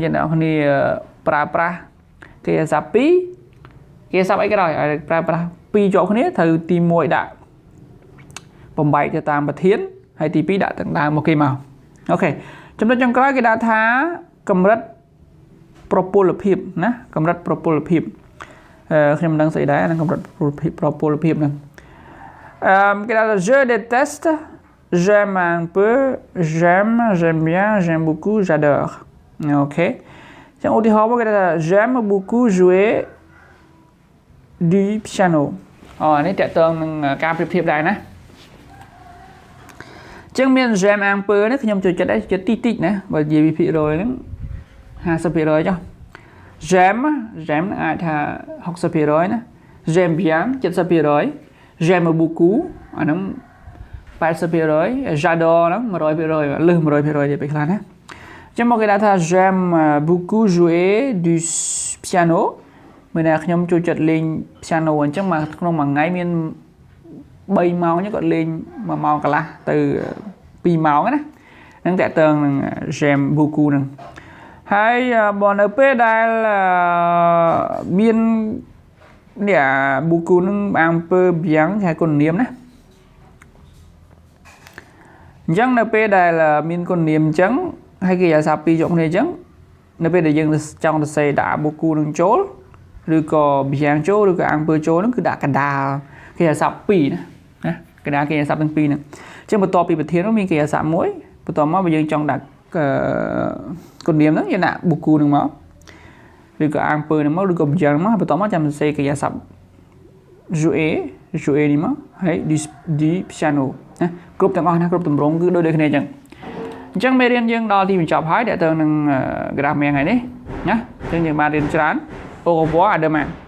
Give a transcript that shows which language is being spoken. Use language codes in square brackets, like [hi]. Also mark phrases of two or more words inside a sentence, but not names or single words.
[km] ជាអ្នកគ្នាប្រើប្រាស់កិរិយាសព្ទ2កិរិយាសព្ទអីក៏ដោយឲ្យប្រើប្រាស់2ជាប់គ្នាត្រូវទី1ដាក់បំបែកទៅតាមប្រធានហើយទី2ដាក់ទាំងដើមមកគេមកអូខេចំណុចចុងក្រោយគេដាក់ថាកម្រិតប្រពលភាពណាកម្រិតប្រពលភាពខ្ញុំមិនដឹងស្អីដែរនឹងកម្រិតប្រពលភាពហ្នឹងគេដាក់ថា [fr] je déteste j'aime un peu j'aime bien j'aime beaucoup j'adore [km] អូខេចឹងឧទាហរណ៍មកគេថា [fr] j'aime beaucoup jouer du piano [km] នេះតើតើនឹងការប្រៀបធៀបដែរណាចឹងមាន [fr] j'aime un peu [km] នេះខ្ញុំចូលចិត្តដែរចិត្តតិចណាបើនិយាយពីភាគរយហ្នឹង50% ចុះ j'aime អាចថា 60% ណា [fr] j'aime bien [km] 70% [fr] j'aime beaucoup [km] អាហ្នឹង 80% j'adore ហ្នឹង 100% លើស 100% ទៀតពេលខ្លះណាចឹងមកគេដាក់ថា j'aime [fr] beaucoup jouer du piano [km] មានតែខ្ញុំចូលចិត្តលេង piano អញ្ចឹងមកក្នុងមួយថ្ងៃមាន3ម៉ោងហ្នឹងគាត់លេង1ម៉ោងកន្លះទៅ2ម៉ោងណាហ្នឹងតើតើនឹង [fr] j'aime beaucoup [km] ហ្នឹងហើយបើនៅពេលដែលមាននេះbeaucoup នឹង [fr] un peu bien [km] គេគុណនាមណា អញ្ចឹងនៅពេលដែលមានគុណនាមអញ្ចឹងហើយគេអាសាពីរយកគ្នាអញ្ចឹងនៅពេលដែលយើងចង់សរសេរដាក់ beaucoup នឹងចូលឬក៏ bien ចូលឬក៏ [fr] un peu [km] ចូលហ្នឹងគឺដាក់កណ្ដាលគេអាសា2ណាកណ្ដាលគេអាសាទាំងពីរហ្នឹងអញ្ចឹងបន្ទាប់ពីប្រធាននោះមានគេអាសាមួយបន្ទាប់មកបើយើងចង់ដាក់គុណនាមហ្នឹងយើងដាក់ beaucoup ហ្នឹងមកឬក៏ [fr] un peu [km] ហ្នឹងមកឬក៏ bien មកបន្ទាប់មកចាំសរសេរគេអាសា jouer នេះមកហើយ [fr] du piano [km] ណាគ្រប់ទាំងអស់ណាគ្រប់ទម្រង់គឺដូចគ្នាអញ្ចឹងមេរៀនយើងដល់ទីបញ្ចប់ហើយតើទៅនឹង grammaire ថ្ងៃនេះណាអញ្ចឹងយើងបានរៀនច្រើន [fr] au revoir à demain